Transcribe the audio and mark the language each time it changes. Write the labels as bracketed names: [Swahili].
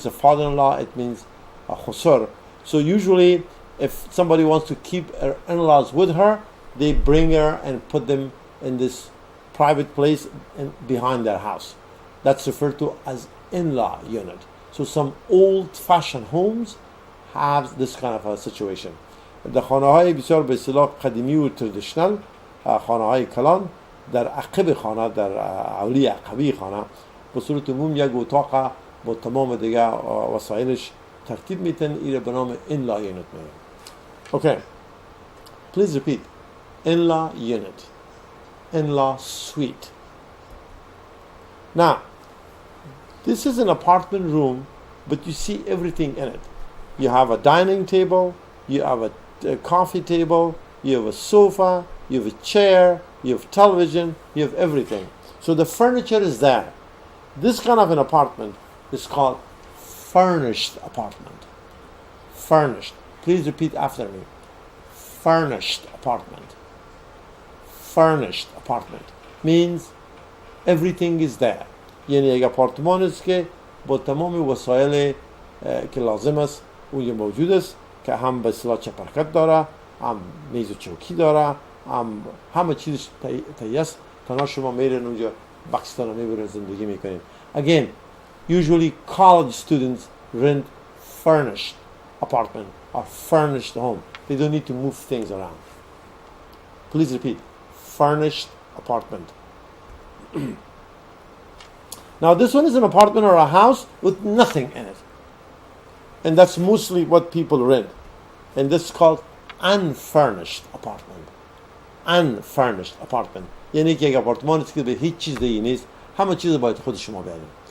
[English] It's a father-in-law, it means khusur. So usually, if somebody wants to keep her in-laws with her, they bring her and put them in this private place behind their house. That's referred to as in-law unit. So some old-fashioned homes have this kind of a situation. [Persian] در خانه‌های بسیار به اصطلاح قدیمی و تردیشنال، خانه‌های کلان در عقب خانه، در اولی عقبی خانه به صورت عموم یک اتاق با تمام دیگه وسایلش ترتیب میتن. این به نام in-law unit میگن. [English] Okay, please repeat. In-law unit, in-law suite. Now, this is an apartment room, but you see everything in it. You have a dining table, you have a coffee table, you have a sofa, you have a chair, you have television, you have everything. So the furniture is there. This kind of an apartment is called furnished apartment. Furnished. Please repeat after me. Furnished apartment. Furnished apartment means everything is there. [Persian] یعنی یک آپارتمان است که با تمام وسایل که لازم است اونجا موجود است، که هم به اصطلاح چپرکت داره، هم میز و چوکی داره، هم همه چیزش تهیه است. تنها شما میرین اونجا بکستان رو میبرین زندگی میکنین. [English] Again, usually college students rent furnished apartment or furnished home. They don't need to move things around. Please repeat. Furnished apartment. Now this one is an apartment or a house with nothing in it. And that's mostly what people rent. And this is called unfurnished apartment. Unfurnished apartment. [Persian] یعنی که یک آپارتمان است که به هیچ چیز دیگه نیست. همه چیز باید خود شما بیارید.